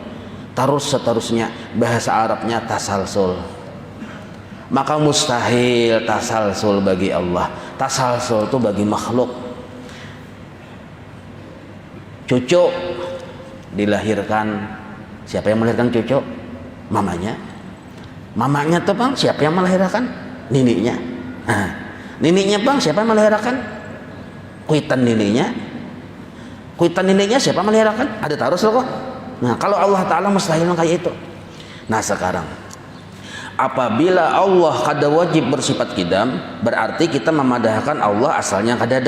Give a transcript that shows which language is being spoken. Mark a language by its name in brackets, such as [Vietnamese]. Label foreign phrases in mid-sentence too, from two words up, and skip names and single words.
[Indonesian] Terus seterusnya, bahasa Arabnya tasalsul. Maka mustahil tasalsul bagi Allah. Tasalsul itu bagi makhluk. Cucu dilahirkan, siapa yang melahirkan cucu? Mamanya. [Banjar] Mamanya tuh bang, siapa yang melahirkan? Nininya. Nininya bang, siapa yang melahirkan? Kuitan nininya. Kuitan nininya siapa yang melahirkan? Ada taruh kok. Nah kalau Allah Ta'ala mustahil kayak itu. Nah sekarang apabila Allah kada wajib bersifat kidam, berarti kita memadahkan Allah asalnya kadada.